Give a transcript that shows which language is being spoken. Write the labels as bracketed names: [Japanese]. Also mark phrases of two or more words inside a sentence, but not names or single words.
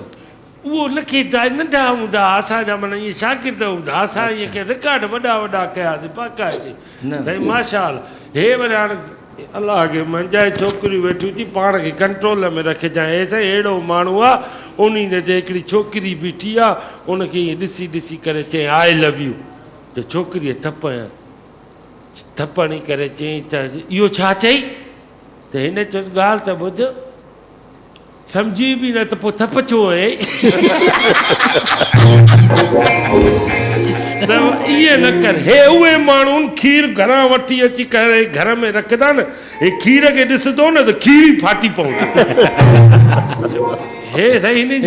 [Sindhi] उहो न खेॾंदा नंढा हूंदा असांजा माना इहे शागिर्द हूंदा असां इहे रिकॉर्ड वॾा कयासीं बाक़ाइदे साईं माशाअल्लाह हे वरी हाणे अलाह खे मंझाए छोकिरियूं वेठियूं थी पाण खे कंट्रोल में रखजांइ ऐसे अहिड़ो माण्हू आहे उन ते हिकिड़ी छोकिरी बीठी आहे उनखे ईअं ॾिसी ॾिसी करे चई [English] I love you [Sindhi] त छोकिरीअ थप हणी करे चई त इहो छा चई त हिन चयो ॻाल्हि त ॿुध सम्झी बि न त पोइ थप छो आहे ईअं न कर हे उहे माण्हू खीर घरां वठी अची करे घर में रखंदा न हे खीर खे ॾिसंदो न त खीर ई फाटी पवंदो हे साईं हिन जी